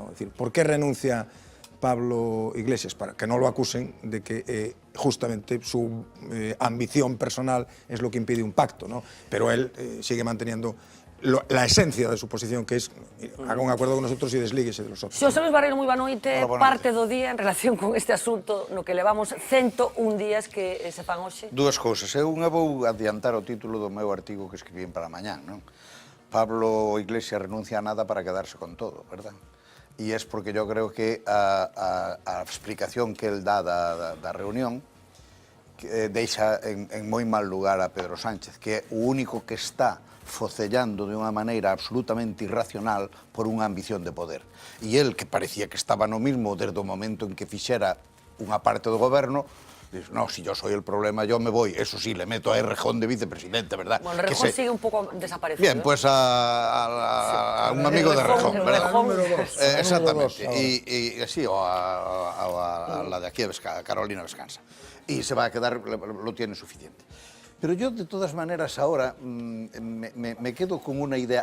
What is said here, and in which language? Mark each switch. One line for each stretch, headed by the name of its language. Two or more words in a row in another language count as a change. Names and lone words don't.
Spanish: Es decir, ¿por qué renuncia Pablo Iglesias? Para que no lo acusen de que justamente su ambición personal es lo que impide un pacto, ¿no? Pero él sigue manteniendo la esencia de su posición, que es haga un acuerdo con nosotros y deslíguese de los otros.
Galician: Xosé Luis Barreiro, moi boa noite. Parte do día en relación con este asunto no que levamos 101 días que se fan hoxe. Dúas cousas. Eu vou adiantar o título do meu artigo que escribín para mañán, non? Pablo Iglesias renuncia a nada para quedarse con todo, verdad? E
Spanish: es porque yo creo que
Galician: a explicación que él dá da reunión deixa en moi mal lugar a Pedro Sánchez, que é o único que está focellando de unha maneira absolutamente irracional por unha ambición de poder. E el, que parecía que estaba no mismo desde o momento en que fixera unha parte do goberno, dice,
Spanish: no, si yo soy el problema, yo me voy. Eso sí, le meto a Errejón de vicepresidente, ¿verdad? Bueno, Errejón sigue un poco desaparecido. Bien, pues a un amigo de Errejón, ¿verdad? Exactamente. Y sí, o a la de aquí, Carolina Vescansa. Y se va a quedar, lo tiene suficiente. Pero yo, de todas maneras, ahora me quedo con una idea.